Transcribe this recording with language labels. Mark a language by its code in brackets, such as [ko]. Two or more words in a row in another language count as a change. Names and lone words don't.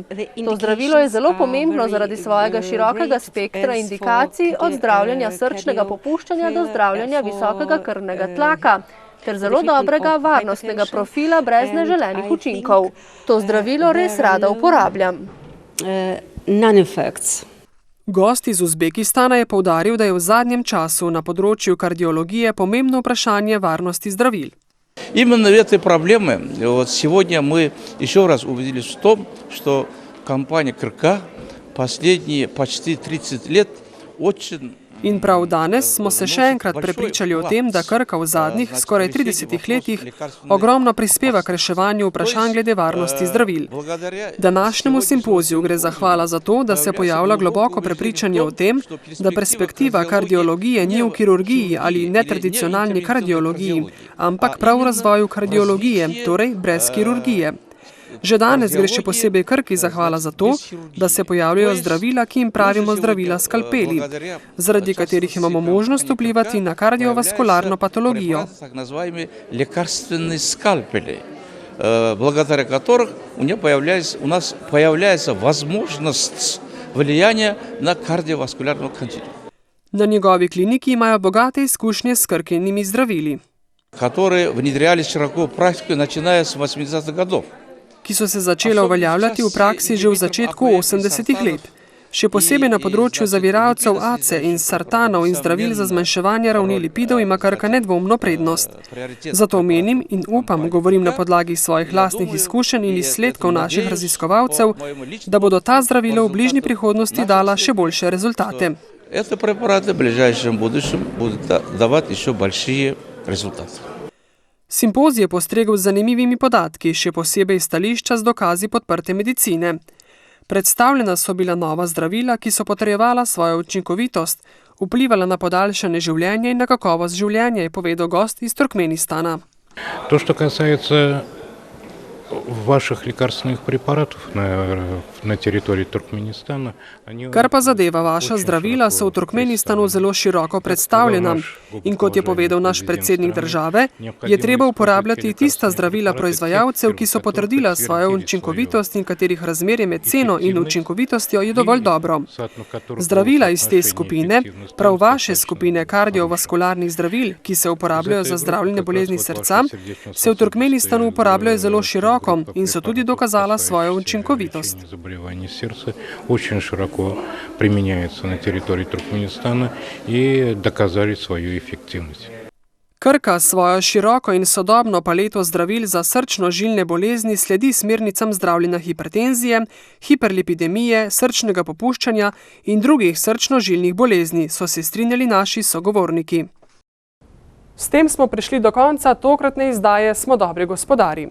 [sl] To zdravilo je zelo pomembno zaradi svojega širokega spektra indikacij, od zdravljenja srčnega popuščanja do zdravljenja visokega krvnega tlaka, ter zelo dobrega varnostnega profila brez neželenih učinkov. To zdravilo res rada uporabljam. Gost iz Uzbekistana je poudaril, da je v zadnjem času na področju kardiologije pomembno vprašanje varnosti zdravil. [ru] Именно этой проблемы сегодня мы еще раз убедились в том, что компания КРК последние почти 30 лет очень... [sl] In prav danes smo se še enkrat prepričali o tem, da Krka v zadnjih, skoraj 30 letih, ogromno prispeva k reševanju vprašanj glede varnosti zdravil. Današnjemu simpoziju gre zahvala za to, da se pojavlja globoko prepričanje o tem, da perspektiva kardiologije ni v kirurgiji ali netradicionalni kardiologiji, ampak prav v razvoju kardiologije, torej brez kirurgije. Že danes gre še posebej Krki zahvala za to, da se pojavljajo zdravila, ki jim pravimo zdravila skalpeli, zaradi katerih imamo možnost vplivati na kardiovaskularno patologijo. [ru] Благодаря которых у нас появляется возможность влияния на кардиоваскулярную континуум. [sl] Na njegovi kliniki imajo bogate izkušnje s Krkinimi zdravili. [ru] которые внедрялись широко в практику, начиная с 80-х годов. [sl] Ki so se začela uveljavljati v praksi že v začetku 80-ih let. Še posebej na področju zaviralcev ACE in sartanov in zdravil za zmanjševanje ravni lipidov ima Krka nedvomno prednost. Zato menim in upam, govorim na podlagi svojih lastnih izkušenj in izsledkov naših raziskovalcev, da bodo ta zdravila v bližnji prihodnosti dala še boljše rezultate. [ru] Эти препараты в ближайшем будущем будут давать еще большие результаты. [sl] Simpozij je postregel z zanimivimi podatki, še posebej stališča z dokazi podprte medicine. Predstavljena so bila nova zdravila, ki so potrjevala svojo učinkovitost, vplivala na podaljšanje življenja in na kakovost življenja, je povedal gost iz Turkmenistana. To, [ru] что касается ваших лекарственных препаратов на территории Туркменистана. [sl] Kar pa zadeva vaša zdravila, so v Turkmenistanu zelo široko predstavljena. In kot je povedal naš predsednik države, je treba uporabljati tista zdravila proizvajalcev, ki so potrdila svojo učinkovitost in katerih razmerje med ceno in učinkovitostjo je dovolj dobro. Zdravila iz te skupine, prav vaše skupine kardiovaskularnih zdravil, ki se uporabljajo za zdravljenje bolezni srca, se v Turkmenistanu uporabljajo zelo široko in so tudi dokazala svojo učinkovitost. [ru] Очень широко применяется на территории Туркменистана и доказали свою эффективность. [sl] Krka svojo široko in sodobno paleto zdravil za srčno-žilne bolezni sledi smernicam zdravljenja hipertenzije, hiperlipidemije, srčnega popuščanja in drugih srčno-žilnih bolezni, so se strinjali naši sogovorniki. S tem smo prišli do konca tokratne izdaje Smo dobri gospodarji.